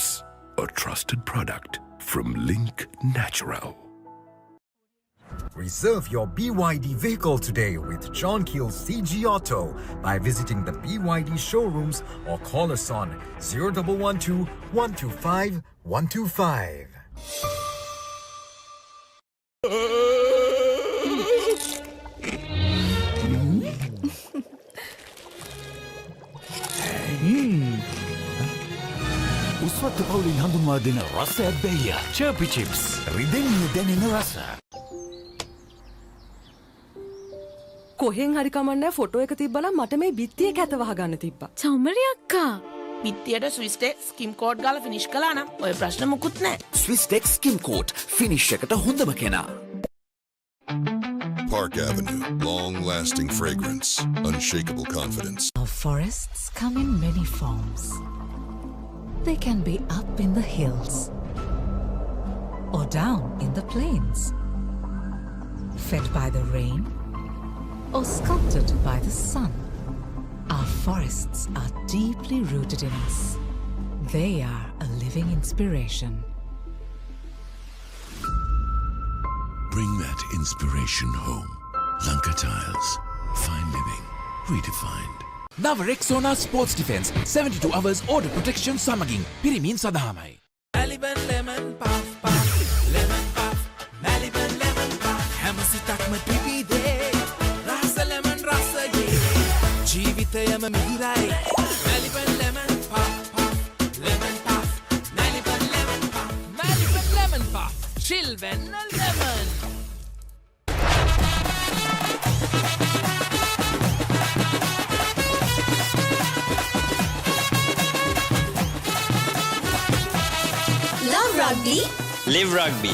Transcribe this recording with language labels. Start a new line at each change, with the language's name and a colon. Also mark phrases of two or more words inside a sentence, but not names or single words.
English: A trusted product from Link Natural. Reserve your BYD vehicle today with John Keel's CG Auto by visiting the BYD showrooms or call us on 0112 125 125.
Sinhala: උස්වත්ත පවුලින් හඳුන්වා දෙන රස ඇබ්බැහිය චර්පි චිප්ස් රිදෙන්නේ දැනෙන රස. කොහෙන් හරි කමන්නේ ෆොටෝ එක තිබ්බනම් මට මේ බිත්තියේ කැත වහගන්න තිබ්බා. චෞමරි අක්කා. පිටියට ස්විස්ටේ
English: skim coat
Sinhala: ගාලා ෆිනිෂ් කළා නම් ඔය ප්‍රශ්න මුකුත් නැහැ. ස්විස්ටෙක්
English: skim coat finish
Sinhala: එකට හොඳම කෙනා.
English: Park Avenue, long-lasting fragrance, unshakable confidence. Our forests come in many forms. They can be up in the hills or down in the plains, fed by the rain or sculpted by the sun. Our forests are deeply rooted in us. They are a living inspiration. Bring that inspiration home. Lanka Tiles. Fine living. Redefined.
Sinhala: නව රෙක්සෝනා ස්පෝර්ට්ස් ඩිෆෙන්ස්
English: 72 hours order protection
Sinhala: සමගින් පිරිමින් සඳහාමයි.
English: Maliban lemon puff puff, lemon puff, Maliban lemon puff.
Sinhala: හැම සිතක්ම පිපිදේ, රස lemon රසයේ, ජීවිතයම මිහිරයි.
English: Maliban lemon puff puff, lemon puff, Maliban lemon puff, Maliban lemon puff, chill when a lemon. Love Rugby, Live Rugby.